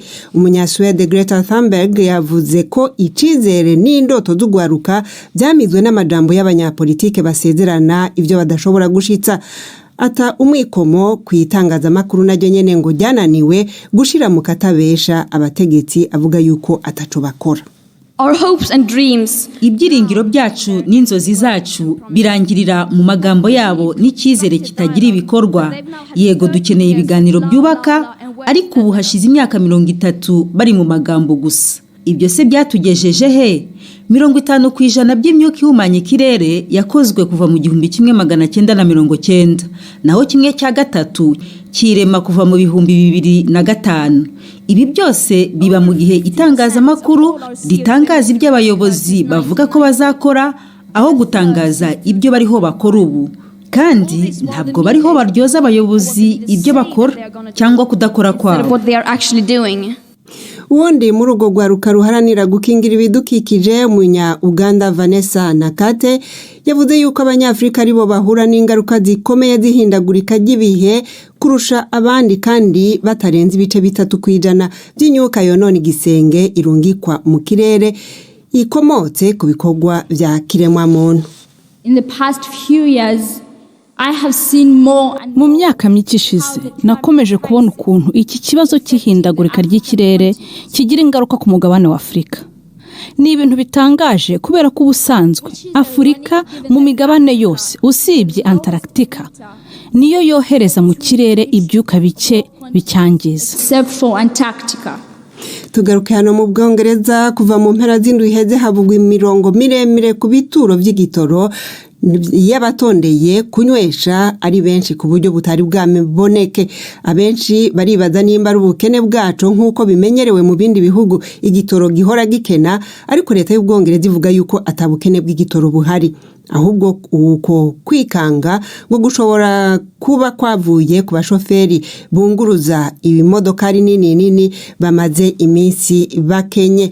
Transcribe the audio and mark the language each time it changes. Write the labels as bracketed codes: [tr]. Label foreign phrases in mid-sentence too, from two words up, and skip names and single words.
[rn] Umunyaswede Greta Thunberg yavuze ko icizere n'indoto z'urwaruka byamizwe n'amajambo y'abanyapolitike basezerana ivyo badashobora gushitsa. Ata umwikomo kwitangazamakuru naryo nyene ngo ryananiwe gushira mu katabesha abategetsi avuga yuko ataco bakora. [en] Our hopes and dreams, [rw] ibyiringiro byacu n'inzozi zacu birangirira mu magambo yabo n'icyizere kitagira ibikorwa. Yego dukeneye ibiganiro byubaka ariko ubu hashize imyaka 30 bari mu magambo gusa. Ibyo se byatugejeje he? 50% by'imyuka ihumanya ikirere yakozwe kuva mu 1990, naho kimwe cya gatatu kirema kuva mu 2005. Ibi byose biba mu gihe itangazamakuru ritangaza ibyo abayobozi bavuga ko bazakora aho gutangaza ibyo bariho bakora ubu. Kandi ntabwo bariho baryoza abayobozi ibyo bakora cyangwa kudakora kwabo. [rn] Uwundi muri urwo rwaruka ruharanira gukingira ibidukikije umunya Uganda Vanessa Nakate yavuze yuko abanyafrika aribo bahura n'ingaruka zikomeye zihindagurika ry'ibihe kurusha abandi kandi batarenze ibice 3% by'imyuka yonona igisenge irungikwa mu kirere ikomotse ku bikorwa bya kiremwa muntu. [en] In the past few years [rw] mu myaka mike ishize nakomeje kubona ukuntu iki kibazo cy'ihindagurika ry'ikirere kigira ingaruka ku mugabane wa Afurika. Ni ibintu bitangaje kubera ko ubusanzwe Afurika mu migabane yose usibye Antarctica niyo yohereza mu kirere ibyuka bike bicyangiza. [rn] Tugaruke hano mu Bwongereza kuva mu mpera z'indwi iheze havugwa imirongo miremire ku bituro by'igitoro y'abatondeye kunywesha ari benshi ku buryo butari bwamiboneke. Abenshi baribaza nimba ari ubukene bwacu nk'uko bimenyerewe mu bindi bihugu igitoro gihora gikena, ariko leta y'Ubwongereza ivuga yuko atabukene bw'igitoro buhari, ahubwo uko kwikanga ngo gushobora kuba kwavuye ku bashoferi bunguruza ibimodoka nini bamaze iminsi bakenye.